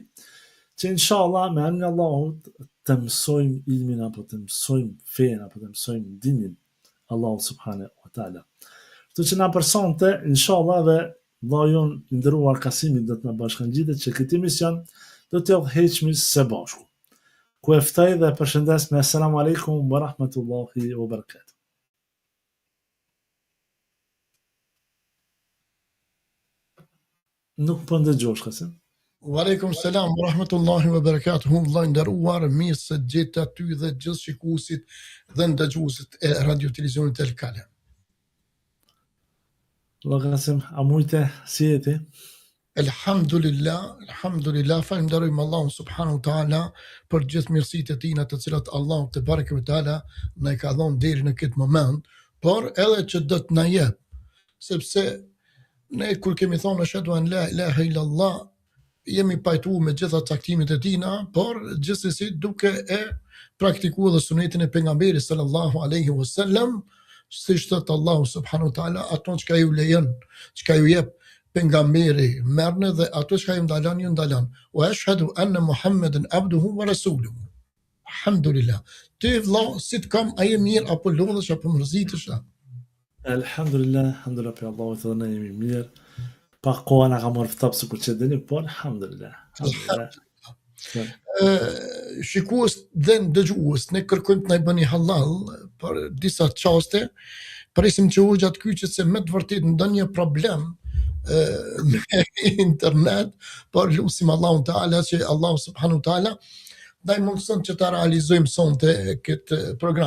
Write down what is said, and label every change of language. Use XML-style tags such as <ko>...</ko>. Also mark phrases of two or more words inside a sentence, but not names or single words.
<sq>Që inshallah me emrin e Allahut të mësojmë ilmin apo të mësojmë fen apo të mësojmë dinin Allahu</sq> <ar>سبحانه وتعالى.</ar> <sq>Kështu që na përsonte inshallah dhe vllajon i nderuar Kasimi do të na bashkangjitet që këtë emision do të udhëheqemi së bashku. Ku e ftoj dhe përshëndes me</sq> <ar>السلام عليكم ورحمة الله وبركاته.</ar> <sq>Nuk po ndëgjosh Kasim.</sq> <ar>وعليكم السلام ورحمة الله وبركاته.</ar> <sq>Vllai nderuar, mirë se gjeta ty dhe gjithë shikuesit dhe ndëgjuesit e radio televizionit Erkalem. Allah Kasim, a mujte si jeti? Alhamdulillah, falenderojmë Allahun</sq> <ar>سبحانه وتعالى</ar> <sq>për gjithë mirësitë e tina të cilat Allahu</sq> <ar>تبارك وتعالى</ar> <sq>na i ka dhënë deri në këtë moment, por edhe që do të na jep, sepse ne kur kemi thonë</sq> <ar>أشهد أن لا إله إلا الله</ar> <sq>jemi pajtuar me gjitha caktimet e tina, por gjithsesi duke e praktikuar dhe sunetin e pejgamberit</sq> <ar>صلى الله عليه وسلم,</ar> <sq>siç thot Allahu</sq> <ar>سبحانه وتعالى,</ar> <sq>ato çka ju lejon, çka ju jep pejgamberi merrni dhe ato çka ju ndalon ju ndalon.</sq> <ar>وأشهد أن محمدا عبده ورسوله.</ar> <sq>Alhamdulillah. Ti vëlla, si të kam, a je mirë apo lodhesh apo mërzitesh? Alhamdulillah për Allahut dhe ne jemi mirë. Pa koha na ka marrë ftap sikur që dini, por alhamdulillah. Shikues dhe ndëgjues, ne kërkojmë të na bëni halal për disa çaste, presim që u gjatë kyçet se me të vërtet ndonjë problem me internet, por lutim Allahun Teala që Allahu</sq> <ar>سبحانه تعالى</ar> <sq>na mundson që ta realizojmë sonte këtë program.</sq>